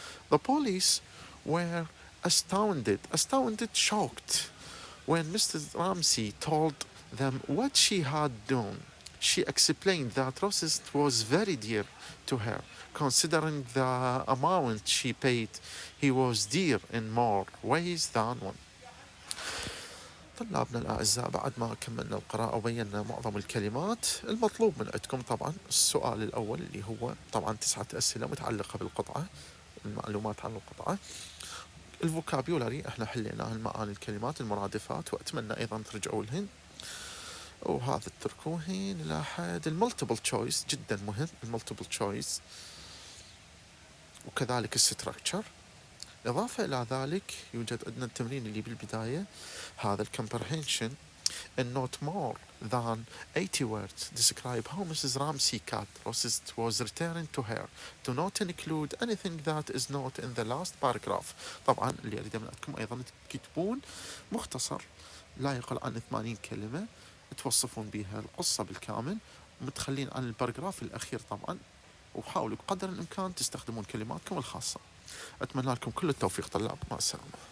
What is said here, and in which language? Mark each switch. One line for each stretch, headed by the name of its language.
English: The police were astounded, shocked, when Mrs. Ramsey told them what she had done. She explained that Rosist was very dear to her. Considering the amount she paid, he was dear in more ways than one.
Arabic: طلابنا الأعزاء، بعد ما كملنا القراءة وبينا معظم الكلمات، المطلوب من عندكم طبعا السؤال الأول اللي هو طبعا 9 أسئلة متعلقة بالقطعة، المعلومات عن القطعة. الفوكابيولاري احنا حليناه، المعاني، الكلمات، المرادفات، وأتمنى أيضا ترجعوا لهن وهذا تتركوهن إلى حد. الملتيبل تشويس جدا مهم، الملتيبل تشويس، وكذلك الستركتشر. إضافة إلى ذلك يوجد عندنا التمرين اللي بالبداية، هذا الكمبرهنشن.
English: In not more than 80 words describe how Mrs. Ramsey cat was returned to her. Do not include anything that is not in the last paragraph.
Arabic: طبعا اللي أريد منكم أيضا تكتبون مختصر لا يقل عن 80 كلمة توصفون بها القصة بالكامل، متخلين عن الباراجراف الأخير طبعا، وحاولوا بقدر الإمكان تستخدمون كلماتكم الخاصة. أتمنى لكم كل التوفيق طلاب، مع السلامة.